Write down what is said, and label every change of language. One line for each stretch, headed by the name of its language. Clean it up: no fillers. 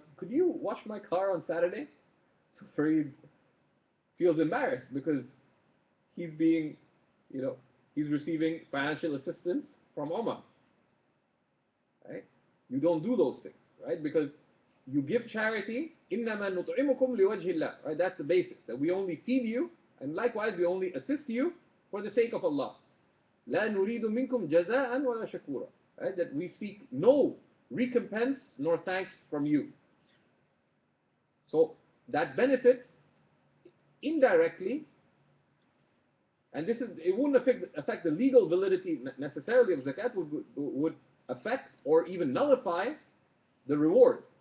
English: Could you wash my car on Saturday? So Farid feels embarrassed because he's being, he's receiving financial assistance from Omar. Right? You don't do those things, right? Because you give charity, إِنَّمَا نُطْعِمُكُمْ لِوَجْهِ اللَّهِ, right? That's the basis, that we only feed you, and likewise we only assist you for the sake of Allah.
Arabic: لَا نُرِيدُ مِنْكُمْ جَزَاءً وَلَا شَكُورًا, right?
English: That we seek no recompense nor thanks from you. So that benefit indirectly, and it wouldn't affect the legal validity necessarily of zakat, would affect or even nullify the reward.